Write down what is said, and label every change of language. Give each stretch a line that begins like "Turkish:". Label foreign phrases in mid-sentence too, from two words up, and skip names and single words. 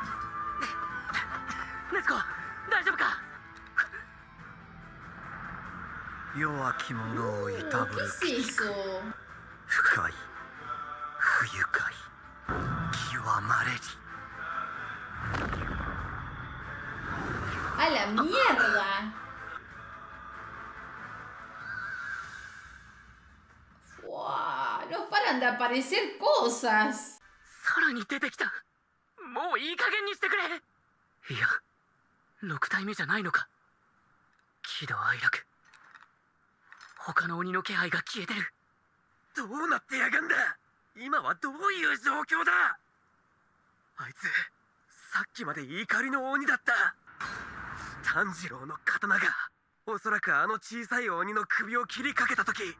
Japanese: ネズコ大丈夫か弱き者をいたぶ
Spanish: ¿Qué
Japanese: る
Spanish: es eso?
Japanese: 深い不愉快極まれり
Spanish: ¡A la mierda! ¡Wow! No paran de aparecer cosas.
Japanese: さらに出てきたもういい加減にしてくれいや6体目じゃないのか喜怒哀楽他の鬼の気配が消えてるどうなってやがんだ今はどういう状況だあいつさっきまで怒りの鬼だった炭治郎の刀がおそらくあの小さい鬼の首を切りかけた時